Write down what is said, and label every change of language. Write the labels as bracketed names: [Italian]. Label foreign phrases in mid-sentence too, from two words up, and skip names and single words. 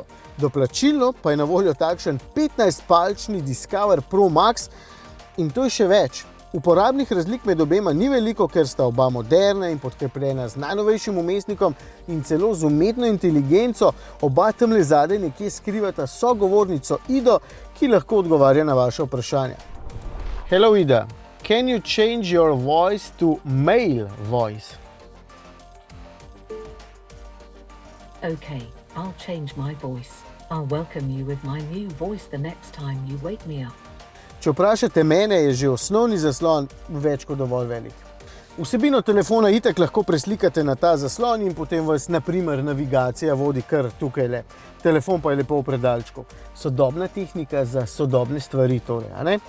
[Slovenian] Doplačilno pa je na voljo takšen 15-palčni Discover Pro Max in to je še več. Uporabnih razlik med obema ni veliko, ker sta oba moderna in podkrepljena z najnovejšim vmesnikom in celo z umetno inteligenco. Oba tamle zadaj nekje skrivata sogovornico Ido, ki lahko odgovarja na vaše vprašanja. [English] Hello Ida, can you change your voice to male voice? Okay, I'll change my voice. I'll welcome you with my new voice the next time you wake me up. [Slovenian] Če vprašate mene, je že osnovni zaslon več kot dovolj velik. Vsebino telefona itak lahko preslikate na ta zaslon in potem vas, na primer, navigacija vodi kar tukajle. Telefon pa je lepo v predalčku. Sodobna tehnika za sodobne stvari torej, a ne?